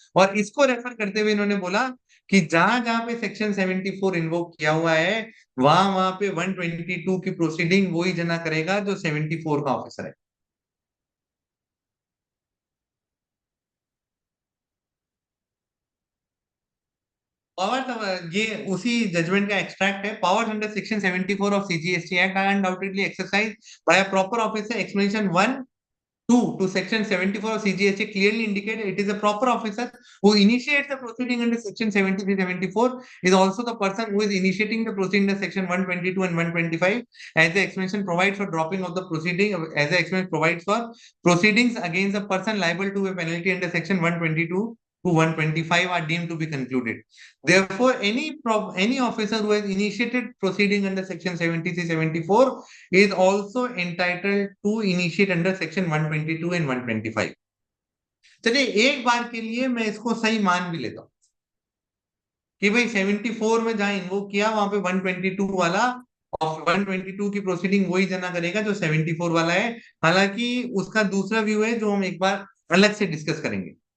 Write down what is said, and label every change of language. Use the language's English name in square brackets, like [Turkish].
[Hindi] और इसको रेफर करते हुए इन्होंने बोला कि जहां जहां पे सेक्शन 74 इन्वोक किया हुआ है वहां वहां पे 122 की प्रोसीडिंग वही जना करेगा जो 74 का ऑफिसर है। [English] power, [Hindi] ये उसी जजमेंट का एक्सट्रैक्ट है। [English] Powers under section 74 of CGST Act are undoubtedly exercise by a proper officer. Explanation 1 2 to section 74 of CGST clearly indicate it is a proper officer who initiates the proceeding under section 73, 74 is also the person who is initiating the proceeding under section 122 and 125, as the explanation provides for dropping of the proceeding, as the explanation provides for proceedings against a person liable to a penalty under section 122 to 125 are deemed to be concluded. Therefore, any officer who has initiated proceeding under section 73, 74 is also entitled to initiate under section 122 and 125। [Hindi] चलिए एक बार के लिए मैं इसको सही मान भी लेता हूं कि भाई 74 में जहां इन्वोक किया वहां पे 122 वाला, और 122 की प्रोसीडिंग वही जना करेगा जो 74 वाला है। हालांकि उसका दूसरा व्यू है जो हम एक बार अलग से डिस्कस करेंगे।